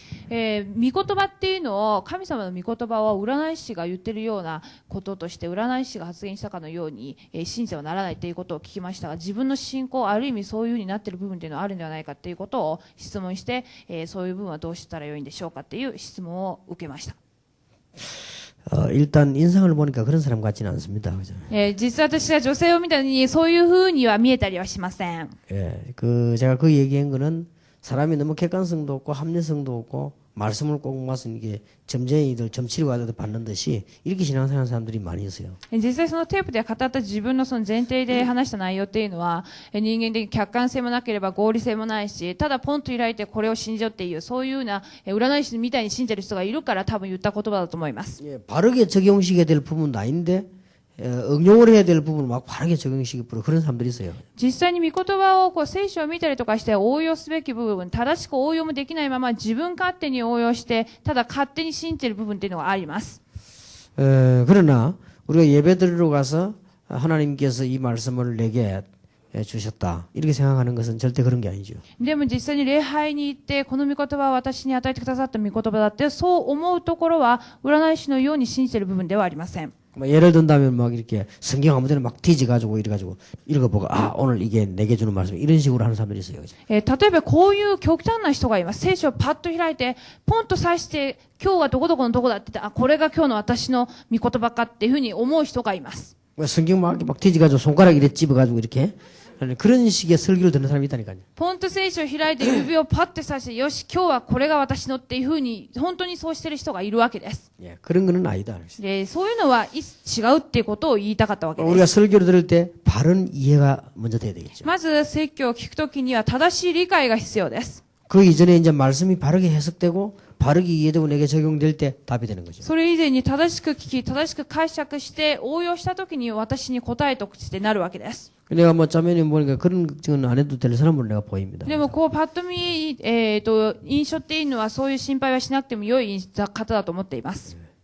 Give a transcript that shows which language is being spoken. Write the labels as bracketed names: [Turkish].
[Japanese] 御言葉っていうのを、神様の御言葉を占い師が言ってるようなこととして、占い師が発言したかのように、信じてはならないということを聞きましたが、自分の信仰、ある意味そういうふうになっている部分っていうのはあるんではないかということを質問して、そういう部分はどうしたらよいんでしょうかっていう質問を受けました。 [Korean] 일단 인상을 보니까 그런 사람 같지는 않습니다. 그죠? [Japanese] 実は私が女性を見たのに、そういうふうには見えたりはしません。 [Korean] 제가 그 얘기한 거는 사람이 너무 객관성도 없고 합리성도 없고 말씀을 꼭 맞으면 이게 점쟁이들 점치러 가도 받는 듯이 이렇게 신앙생활하는 사람들이 많이 있어요. [Japanese] 実際そのテープで語った自分のその前提で話した内容っていうのは、人間的客観性もなければ合理性もないし、ただポンと開いてこれを信じようっていう、そういうような占い師みたいに信じてる人がいるから多分言った言葉だと思います。 [Korean] 바르게 적용시켜야 될 부분도 아닌데 응용을 해야 될 부분을 막 바르게 적용시키고 그런 사람들이 있어요. [Japanese] 実際に御言葉を聖書を見たりとかして応用すべき部分、正しく応用もできないまま自分勝手に応用して、ただ勝手に信じている部分っていうのがあります。 [Korean] 그러나 우리가 예배드리러 가서 하나님께서 이 말씀을 내게 주셨다 이렇게 생각하는 것은 절대 그런 게 아니죠. [Japanese] でも実際に礼拝に行って、この御言葉は私に与えてくださった御言葉だって、そう思うところは占い師のように信じている部分ではありません。 [Korean] 예를 든다면 막 이렇게 성경 아무 데나 막 뒤져가지고 이래가지고 읽어보고 아 오늘 이게 내게 주는 말씀 이런 식으로 하는 사람들이 있어요. [Japanese] 例えばこういう極端な人がいます。聖書をパッと開いて、ポンと刺して、今日はどこどこのどこだって言って、あ、これが今日の私の御言葉かっていうふうに思う人がいます。 [Korean] 성경 막 뒤져가지고 손가락 이렇게 집어가지고 이렇게 그런 식의 설교를 듣는 사람이 있다니까요. [Japanese] ポンと聖書を開いて指をパッて刺して、よし、今日はこれが私のっていうふうに、本当にそうしてる人がいるわけです。 [Korean] 예, 그런 거는 아니다. [Japanese] で、そういうのは違うっていうことを言いたかったわけで [Korean] 우리가 [Japanese] す。 [Korean] 설교를 들을 때 바른 이해가 먼저 돼야 되겠죠. [Japanese] まず説教を聞くときには正しい理解が必要です。 [Korean] 그 이전에 이제 말씀이 바르게 해석되고 바르게 이해되고 내게 적용될 때 답이 되는 거죠. [Japanese] それ以前に正しく聞き、正しく解釈して応用したときに私に答えとしてなるわけです。 [Korean] 내가 뭐 짜면이 보니까 그런 걱정은 안 해도 될 사람으로 내가 보입니다. [Japanese] でもこうパッと見、印象っていうのはそういう心配はしなくても良い方だと思っています。